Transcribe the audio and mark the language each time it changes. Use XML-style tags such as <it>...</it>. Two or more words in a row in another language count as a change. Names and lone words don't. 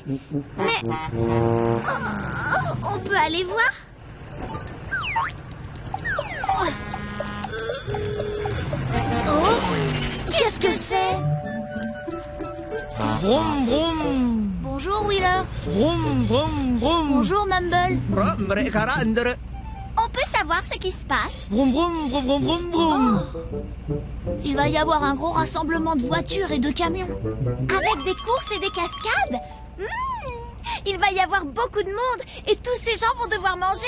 <fr>Mais on peut aller voir? Oh, qu'est-ce que c'est? Vroom, vroom. Bonjour Wheeler. Vroom, vroom, vroom. Bonjour Mumble. On peut savoir ce qui se passe? Vroom, vroom, vroom, vroom, vroom, vroom. Il va y avoir un gros rassemblement de voitures et de camions. Avec des courses et des cascades? Il va y avoir beaucoup de monde et tous ces gens vont devoir manger.</fr>